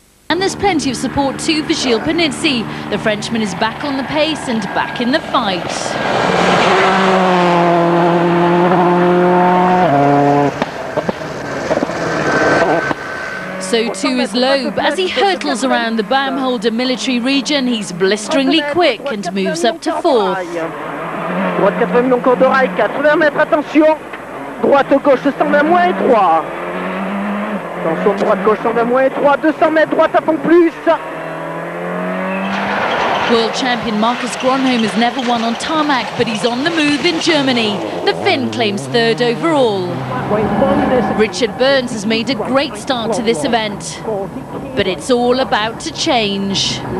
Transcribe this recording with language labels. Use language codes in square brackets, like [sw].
[en] And there's plenty of support too for Gilles Panizzi. The Frenchman is back on the pace and back in the fight. So too is Loeb. As he hurtles around the Baumholder military region, he's blisteringly quick and moves up to 4th. [fr] Droite 80 millions encore d'oreille, 80 mètres, attention. Droite gauche 120 moins 3. Attention, droite gauche 120 moins 3, 200 mètres, droite à fond plus. [en] World champion Marcus Gronholm has never won on tarmac, but he's on the move in Germany. The Finn claims 3rd overall. Richard Burns has made a great start to this event, but it's all about to change.